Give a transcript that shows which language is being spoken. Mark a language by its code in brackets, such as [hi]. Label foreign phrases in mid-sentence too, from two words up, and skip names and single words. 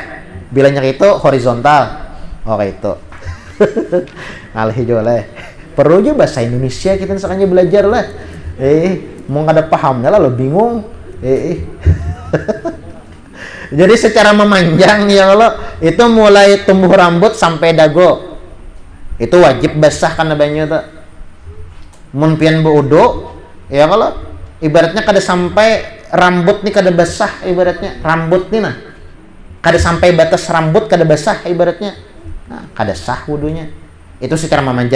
[id] Bilangnya itu horizontal. [bjn] Oh itu. Ngalih juga lah. [id] Perlu juga bahasa Indonesia kita sekalian belajar lah. Mau nggak ada pahamnya lah lo bingung. Jadi secara memanjang ya Allah itu mulai tumbuh rambut sampai dagu. Itu wajib basah karena banyak tuh. [bjn] Mun pian wudu ya kalau ibaratnya kada sampai rambut nih kada basah ibaratnya rambut nih nah kada sampai batas rambut kada basah ibaratnya nah, kada sah wudunya itu secara memanjang.